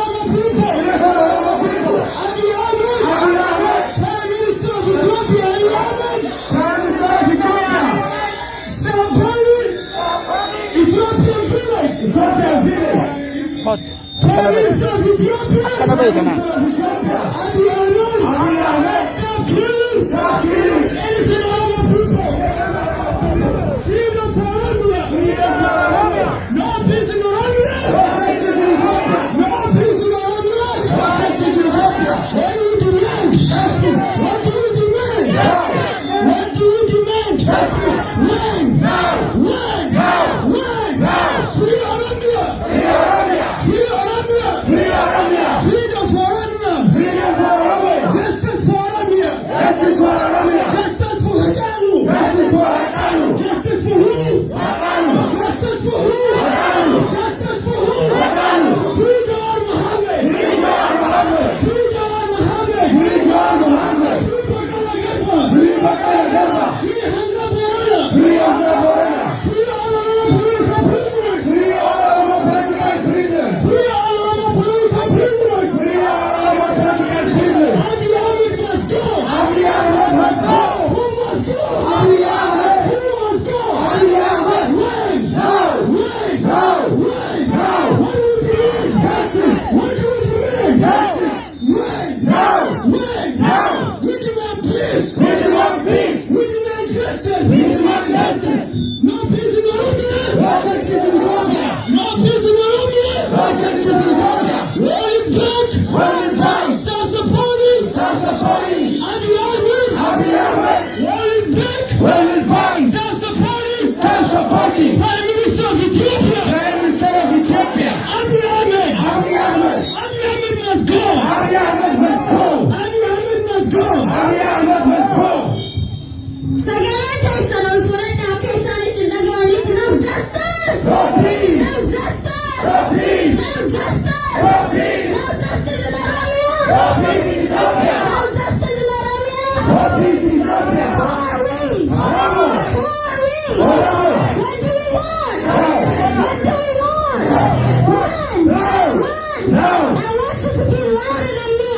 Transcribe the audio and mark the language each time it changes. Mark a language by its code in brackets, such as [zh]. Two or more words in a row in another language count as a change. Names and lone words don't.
[en] Hot. [om] Akkana bahe kana. [en] Stop killing! Stop killing! Innocent Oromo people! Freedom for Oromia! Freedom for Oromia! No peace in Oromia! No justice in Ethiopia! No peace in Oromia! No justice in Ethiopia! What do we demand? Justice! What do we demand? Now! What do we demand? Justice! When? Now! When? Now! When? Now! Free Oromia! Free Oromia! Free Oromia! Free Oromia! Freedom for Oromia! Freedom for Oromia! Justice for Oromia! Justice for Oromia! Justice for Hachalu! Justice for Hachalu! Justice for who? Hachalu! Justice for who? Hachalu! Justice for who? Hachalu! Free Jawar Mohammed! Free Jawar Mohammed! Free Jawar Mohammed! Free Jawar Mohammed! Free Bakala Garba! Free Bakala Garba! Free Hamza Borana! Free Hamza Borana! Free all Oromo political prisoners! Free all Oromo political prisoners! Free all Oromo political prisoners! Free all Oromo political prisoners! Abiy Ahmed must go! Abiy Ahmed must go! Who must go? Abiy Ahmed! Who must go? Abiy Ahmed! When? Now! When? Now! When? Now! What do we demand? Justice! What do we demand? Justice! When? Now! When? Now! We demand peace! We demand peace! We demand justice! We demand justice! No peace in Oromia! No justice in Ethiopia! No peace in Oromia! No justice in Ethiopia! Roll it back! Roll it back! Stop supporting! Stop supporting! Abiy Ahmed! Abiy Ahmed! Roll it back! Roll it back! Stop supporting! Stop supporting! Prime Minister of Ethiopia! Prime Minister of Ethiopia! Abiy Ahmed! Abiy Ahmed! Abiy Ahmed must go! Abiy Ahmed must go! Abiy Ahmed must go! Abiy Ahmed must go! [om] Sagalee keessan olfuudhan keessan isin dhaga'anitti [en] no justice! No peace! No justice! No peace! No justice! No peace! No justice in Oromia! No peace in Ethiopia! No justice in Oromia! No peace in Ethiopia! Who are we? Oromo! Who are we? Oromo! What do we want? No! What do we want? When? No! When? No! I want you to be louder than me!